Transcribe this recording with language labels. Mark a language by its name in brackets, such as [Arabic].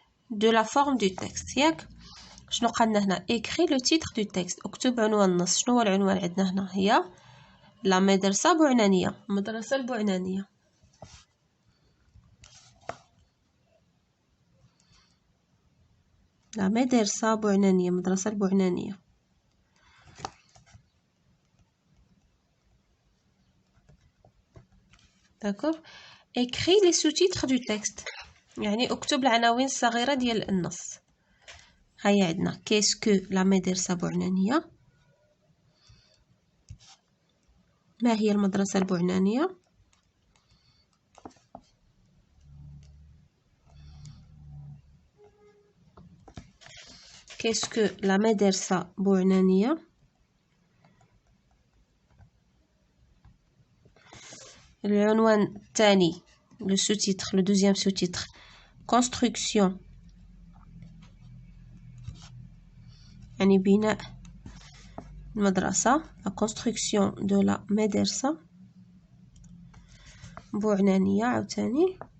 [French] de la forme du texte [Arabic] ياك شنو قالنا هنا [French] écris le titre du texte [Arabic] اكتب عنوان النص شنو هو العنوان عندنا هنا هي لا مدرسة بوعنانية المدرسة البوعنانية لا مدرسة بوعنانية مدرسة البوعنانية داكوغ [French] écris les sous-titres du texte. [Arabic] يعني اكتب العناوين الصغيرة ديال النص. هيا عندنا [French] qu'est-ce que la [Arabic] مدرسة بوعنانية. ما هي المدرسة البوعنانية؟ [French] qu'est-ce que la [Arabic] مدرسة بوعنانية. العنوان الثاني [French] le sous-titre, le deuxième sous-titre, construction [Arabic] يعني بناء المدرسة, [French] la construction de la مدرسة بوعنانية عاوتاني.